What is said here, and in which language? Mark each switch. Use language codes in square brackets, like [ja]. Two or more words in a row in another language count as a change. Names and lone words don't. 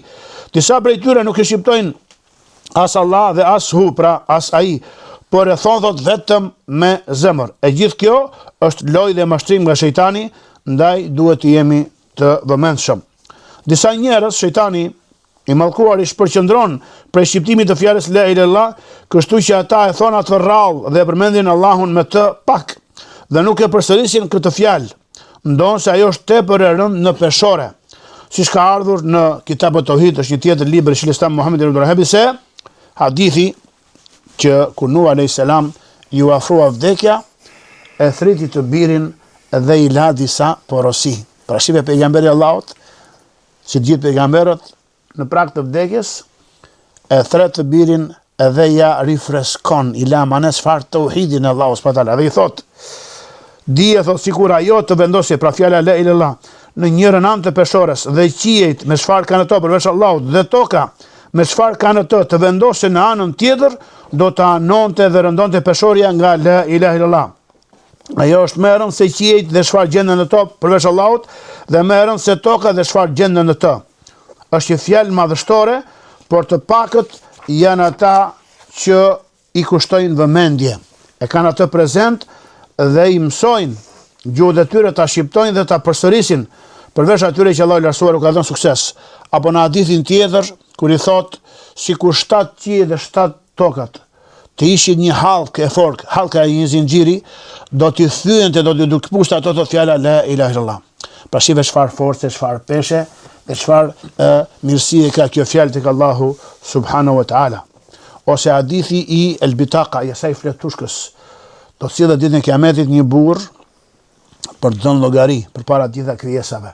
[sq] Disa prej tyre nuk e shqiptojnë as Allah dhe as hu, pra as ai, por e thonë vetëm me zemër. E gjithë kjo është lojë dhe mashtrim nga shejtani, ndaj duhet të jemi të vëmendshëm. Disa njerëz shejtani i mallkuar i shpërqendron prej shqiptimit të fjalës [ar] لا إله إلا الله, [sq] kështu që ata e thonë atë rrallë dhe përmendin Allahun me të pak, dhe nuk e përsërisin këtë fjalë, ndonë se ajo është tepër e rëndë në peshore. Siç ka ardhur në Kitabut Tauhid, është një tjetër libër i Sheikhul Muhammed ibn Abdul Wahhab, se hadithi që kur Nuh a.s. ju afrua vdekja, e thriti të birin dhe i la disa porosi. Pra shive pejgamberi Allahut, si gjithë pejgamberët, në prag të vdekjes, e thret të birin edhe ja rifreskon, i la manes far tauhidin e Allahut [ar] سبحانه وتعالى. [sq] Dhe i thot: dije, thot, sikur ajo të vendosje, pra fjala [ar] لا إله إلا الله, [sq] në njërën anë të peshores, dhe qiejt me çfarë kanë ato përveç Allahut, dhe toka me çfarë kanë ato të vendosje në anën tjetër, do të anonte dhe rëndonte peshorja nga [ar] لا إله إلا الله. [sq] Ajo është më e rëndë se qiejt dhe çfarë gjenden në to përveç Allahut, dhe më e rëndë se toka dhe çfarë gjenden në të. Është një fjalë madhështore, por të pakët janë ata që i kushtojnë vëmendje. E kanë atë prezent dhe i mësojnë gjuhët e tyre, ta shqiptojnë dhe ta përsërisin, përveç atyre që Allahu i lartësuar u ka dhënë sukses. Apo në hadithin tjetër, kur i thot, sikur 7 qiej dhe 7 tokat të ishin një hallkë e fork, hallka e një zinxhiri, do t'i thyente, do t'i dukpuste ato të fjala [ar] لا إله إلا الله. [sq] Pra shive çfarë force, çfarë peshe dhe çfarë mirësie ka kjo fjalë tek Allahu [ar] سبحانه وتعالى. [sq] Ose hadithi i El Bitaqa, i asaj fletushkës, do të sjellë ditën e Kiametit një burr për të dhënë llogari përpara të gjitha krijesave.